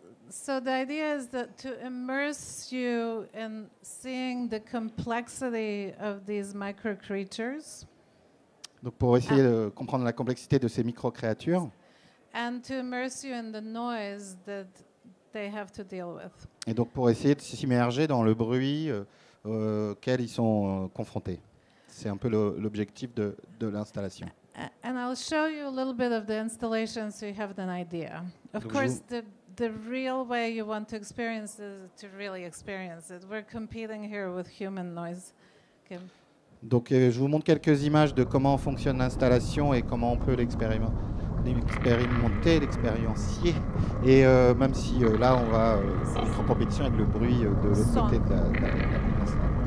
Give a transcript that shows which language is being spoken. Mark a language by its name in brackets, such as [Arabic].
[English] So the idea is that to immerse you in seeing the complexity of these microcreatures. [French] Donc pour essayer de comprendre la complexité de ces micro-créatures. [English] And to immerse you in the noise that they have to deal with. [French] Et donc pour essayer de s'immerger dans le bruit auquel ils sont confrontés. C'est un peu l'objectif de l'installation. [English] And I'll show you a little bit of the installation so you have an idea. Of course, the real way you want to experience is to really experience it. We're competing here with human noise. Okay. [French] Donc je vous montre quelques images de comment fonctionne l'installation et comment on peut l'expérimenter, l'expériencier. Et même si là on va être en compétition avec le bruit de l'autre côté de la salle.